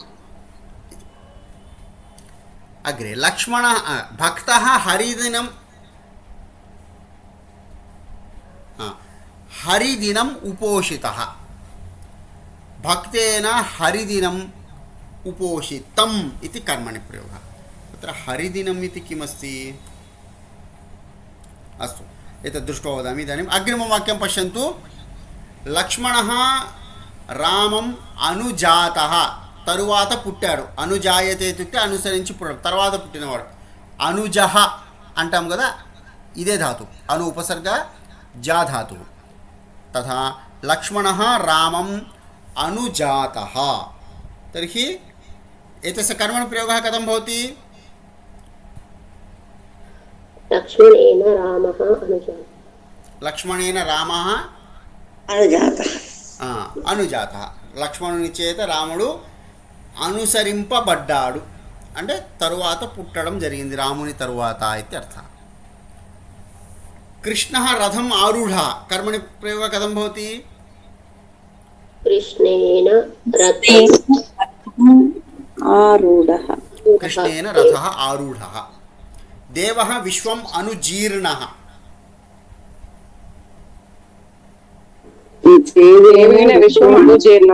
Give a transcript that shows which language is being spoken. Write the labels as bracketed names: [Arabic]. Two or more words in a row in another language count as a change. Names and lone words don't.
[Sanskrit] अग्रे लक्ष्मणः भक्तः हरिदिनं हरिदिनम् उपोषितः, भक्तेन हरिदिनम् उपोषितम् इति कर्मणि प्रयोगः। तत्र हरिदिनम् इति किमस्ति? अस्तु, एतत् दृष्ट्वा वदामि। इदानीम् अग्रिमं वाक्यं पश्यन्तु। लक्ष्मणः రామం అనుజాతః, [Telugu] తరువాత పుట్టాడు. [Sanskrit] అనుజాయతే ఇత్యుక్తే [Telugu] అనుసరించి పుట్టడం, తర్వాత పుట్టినవాడు. అనుజః అంటాం కదా, ఇదే ధాతు, అను ఉపసర్గ జా ధాతువు. [Sanskrit] తథా లక్ష్మణः రామం అనుజాతः. తర్हि एतस्य कर्मणि प्रयोगः कथं भवति? लक्ष्मणेन रामः अनुजातः, लक्ष्मणेन रामः అనుజాతః. అనుజాతः. [Telugu] లక్ష్మణుని చేత రాముడు అనుసరింపబడ్డాడు అంటే తరువాత పుట్టడం జరిగింది, రాముని తరువాత ఇది అర్థం. [Sanskrit] కృష్ణः రథం ఆరూఢ, कर्मणि प्रयोगः कथं भवति? कृष्णेन रथम् आरूढः. कृष्णेन रथः आरूढः. देवः विश्वम् अनुजीर्णः, देवेन विश्वम् अनुजीर्णं.